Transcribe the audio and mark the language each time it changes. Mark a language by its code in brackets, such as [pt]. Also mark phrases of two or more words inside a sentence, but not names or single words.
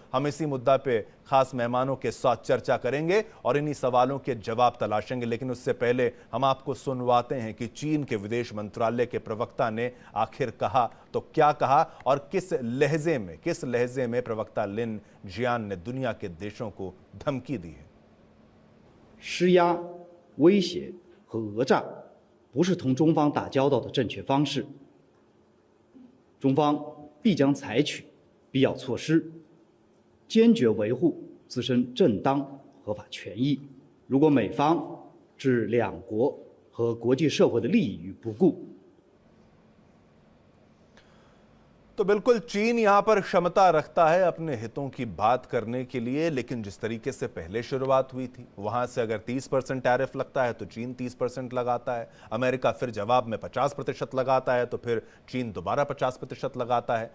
[hi] हम इसी मुद्दा पे खास मेहमानों के साथ चर्चा करेंगे और इन्हीं सवालों के जवाब तलाशेंगे। लेकिन उससे पहले हम आपको सुनवाते हैं कि चीन के विदेश मंत्रालय के प्रवक्ता ने आखिर कहा तो क्या कहा और किस लहजे में प्रवक्ता लिन जियान ने दुनिया के देशों को धमकी दी है। [zh] 施压、威胁和讹诈不是同中方打交道的正确方式，中方必将采取必要措施，坚决维护自身正当合法权益。如果美方置两国和国际社会的利益于不顾， [hi] तो बिल्कुल चीन यहां पर क्षमता रखता है अपने हितों की बात करने के लिए, लेकिन जिस तरीके से पहले शुरुआत हुई थी, वहां से अगर 30% टैरिफ लगता है तो चीन 30% लगाता है, अमेरिका फिर जवाब में 50% लगाता है, तो फिर चीन दोबारा 50% लगाता है।